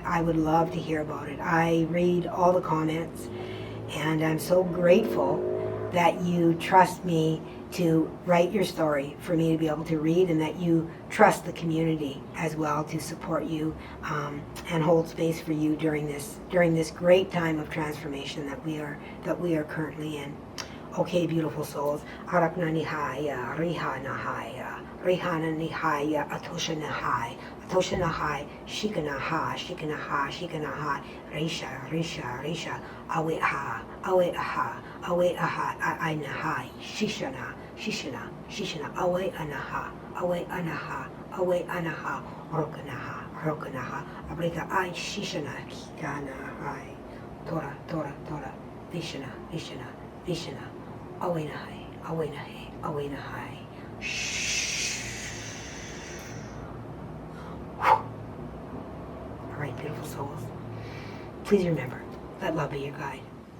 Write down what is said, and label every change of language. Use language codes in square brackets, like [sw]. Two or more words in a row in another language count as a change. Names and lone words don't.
[en] I would love to hear about it. I read all the comments, and I'm so grateful that you trust me to write your story for me to be able to read, and that you trust the community as well to support you and hold space for you during this great time of transformation that we are currently in. Okay, beautiful souls. Arakna Nihaya, Riha Nahaya, Rihana Nihaya, Atosha Nahai, Atosha Nahai, Shikanaha, Shikanaha, Shikanaha, Risha, Risha, Risha, Aweha, Aweha, Aweha, Ainaha, Shishana, Shishana, Shishana, Awe Anaha, Awe Anaha, Awe Anaha, Rokanaha, Rokanaha, Abrika Ai Shishana, Kikana Hai, Tora, Tora, Tora, Vishana, Vishana, Vishana, Awenahai, Awenahai, Awenahai. Shh. All right, beautiful souls. Please remember, let love be your guide.